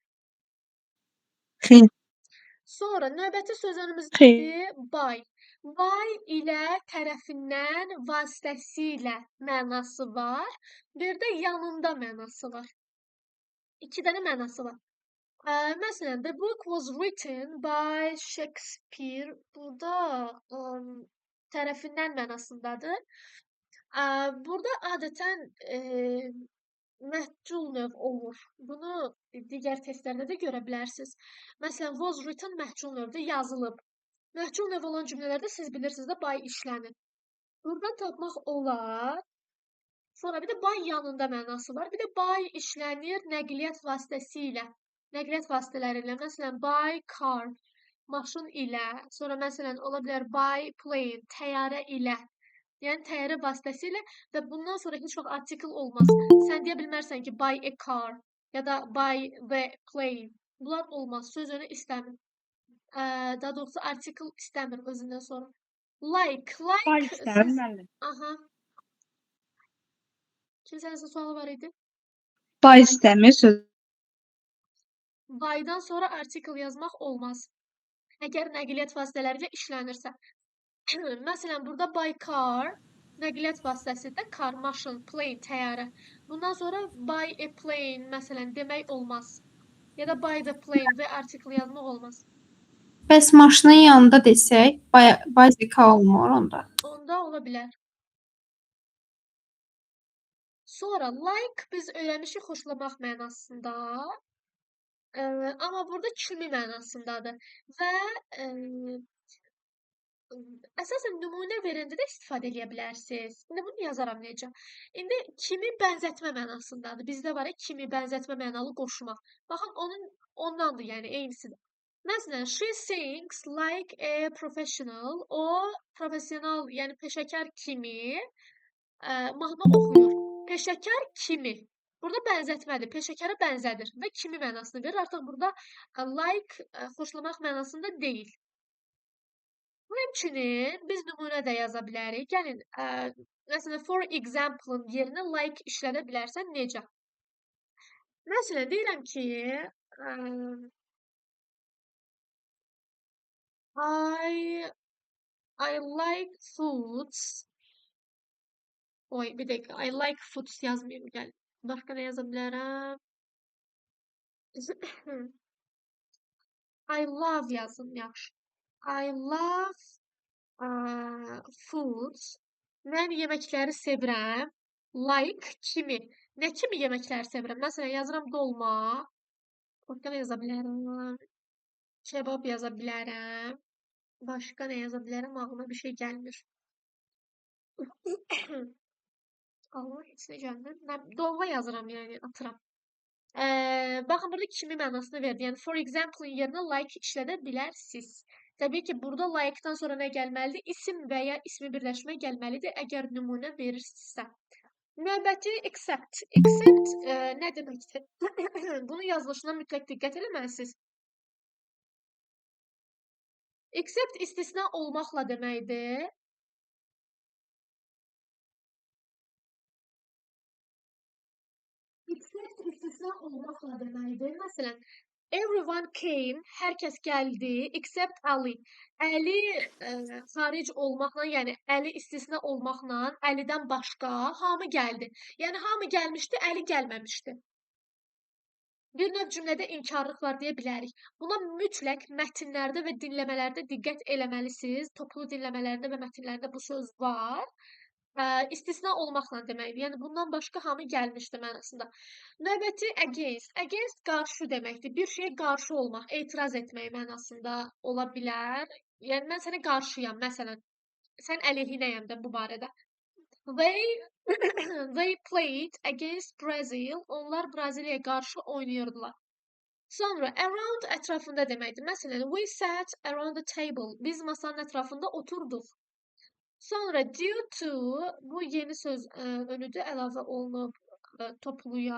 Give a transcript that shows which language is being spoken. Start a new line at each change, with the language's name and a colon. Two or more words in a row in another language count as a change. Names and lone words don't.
Azerbaijani: Xeyr. Sonra növbəti sözünümüz Xeyr. nədir? By. By ilə tərəfindən, vasitəsilə mənası var. Bir də yanında mənası var. İki dənə mənası var. Məsələn,
English: the book was written by Shakespeare.
Azerbaijani: Burada tərəfindən mənasındadır. Burada adətən məhcul növ olur. Bunu digər testlərdə də görə bilərsiniz. Məsələn,
English: was written
Azerbaijani: məhcul növdə yazılıb. Məhcul növ olan cümlələrdə siz bilirsiniz də by işlənir. Buradan tapmaq olar. Sonra bir də by yanında mənası var. Bir də by işlənir nəqliyyat vasitəsilə. Nəqliyyat vasitələri ilə. Məsələn,
English: by car,
Azerbaijani: maşın ilə. Sonra məsələn, ola bilər
English: by plane,
Azerbaijani: təyyarə ilə. Yəni təyyarə vasitəsilə və bundan sonra heç vaxt artikel olmaz. Sən deyə bilmərsən ki,
English: by a car
Azerbaijani: ya da
English: by the plane.
Azerbaijani: Bunlar olmaz. Söz önü istəmir. Daha doğrusu artikel istəmir özündən sonra. Like. By istəmir müəllim. Aha. Kimsənin sualı var idi? By istəmir söz. By'dan sonra artikel yazmaq olmaz. Əgər nəqliyyat vasitələri ilə işlənirsə. Məsələn, burada
English: by car,
Azerbaijani: nəqliyyat vasitəsində car, maşın, plane, təyyarə. Bundan sonra
English: by a plane,
Azerbaijani: məsələn, demək olmaz. Ya da
English: by the plane
Azerbaijani: və artikel yazmaq olmaz. Bəs maşının yanında desək, bicycle olmur onda. Onda ola bilər. Sonra like biz öyrənmişik xoşlamaq mənasında. Amma burada kimi mənasındadır. Və əsasən nümunə verəndə də istifadə edə bilərsiniz. İndi bunu yazaram necə. İndi kimi bənzətmə mənasındadır. Bizdə var ya kimi bənzətmə mənalı qoşmaq. Baxın ondandır, yəni eynisidir. Məsələn,
English: she sings like a professional.
Azerbaijani: O professional, yəni peşəkar kimi mahnı oxuyur. Peşəkar kimi. Burada bənzətmədir. Peşəkara bənzədir və kimi mənasını verir. Artıq burada like xoşlamaq mənasında deyil. Həmçinin biz nümunə də yaza bilərik. Gəlin, məsələn,
English: for example-
Azerbaijani: ın yerinə like işlədə bilərsən necə? Məsələn, deyirəm ki,
English: I like foods.
Azerbaijani: Oy, bir dəqiqə.
English: I like foods
Azerbaijani: yazmayayım, gəl. Başqa nə yaza bilərəm?
English: I love
Azerbaijani: yazın, yaxşı.
English: I love foods.
Azerbaijani: Mən yeməkləri sevirəm. Like kimi. Nə kimi yeməkləri sevirəm? Məsələn, yazıram dolma. Başqa nə yaza bilərəm? Kebab yaza bilərəm. Başqa nə yaza bilərəm? Ağlıma bir şey gəlmir. Allah, heç nə gəlmir. Dolma yazıram, yəni atıram. Baxın, burada kimi mənasını verdi. Yəni,
English: for example-
Azerbaijani: ın yerinə like işlədə bilərsiniz. Təbii ki, burada like-dan sonra nə gəlməlidir? İsim və ya ismi birləşmə gəlməlidir, əgər nümunə verirsinizsə. Növbəti except. Except nə deməkdir? Bunun yazılışına mütləq diqqət eləməlisiniz. Except istisna olmaqla deməkdir. Except istisna olmaqla deməkdir. Məsələn,
English: everyone came,
Azerbaijani: hər kəs gəldi, except Ali. Əli xaric olmaqla, yəni Əli istisna olmaqla, Əlidən başqa hamı gəldi. Yəni hamı gəlmişdi, Əli gəlməmişdi. Bir növ cümlədə inkarlıq var deyə bilərik. Buna mütləq mətnlərdə və dinləmələrdə diqqət eləməlisiniz. Toplu dinləmələrdə və mətnlərdə bu söz var. İstisna olmaqla deməkdir. Yəni bundan başqa hamı gəlmişdi mənasında. Növbəti against. Against qarşı deməkdir. Bir şeyə qarşı olmaq, etiraz etmək mənasında ola bilər. Yəni mən sənə qarşıyam, məsələn. Sən əleyhinəyəm də bu barədə.
English: They played against Brazil.
Azerbaijani: Onlar Braziliyaya qarşı oynayırdılar. Sonra around ətrafında deməkdir. Məsələn,
English: we sat around the table.
Azerbaijani: Biz masanın ətrafında oturduq. Sonra
English: due to,
Azerbaijani: bu yeni söz önüdə əlavə olunub topluya.